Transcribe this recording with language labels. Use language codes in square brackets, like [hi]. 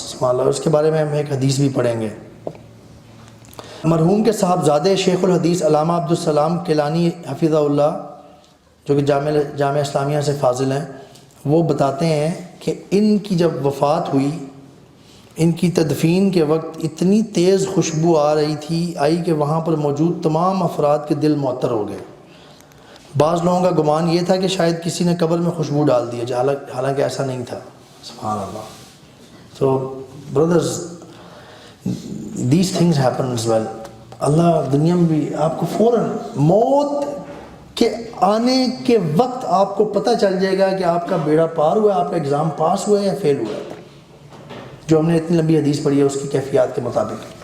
[ur] سبحان اللہ. اس کے بارے میں ہم ایک حدیث بھی پڑھیں گے. مرحوم کے صاحبزادے شیخ الحدیث علامہ عبدالسلام کیلانی حفظہ اللہ، جو کہ جامعہ اسلامیہ سے فاضل ہیں، وہ بتاتے ہیں کہ ان کی جب وفات ہوئی، ان کی تدفین کے وقت اتنی تیز خوشبو آئی کہ وہاں پر موجود تمام افراد کے دل معطر ہو گئے. بعض لوگوں کا گمان یہ تھا کہ شاید کسی نے قبر میں خوشبو ڈال دی ہے، حالانکہ ایسا نہیں تھا. سبحان اللہ. [en] So brothers, these things happen as well. [ur] اللہ دنیا میں بھی آپ کو فوراً موت کے آنے کے وقت آپ کو پتہ چل جائے گا کہ آپ کا بیڑا پار ہوا ہے، آپ کا ایگزام پاس ہوا ہے یا فیل ہوا ہے، جو ہم نے اتنی لمبی حدیث پڑھی ہے اس کی کیفیات کے مطابق.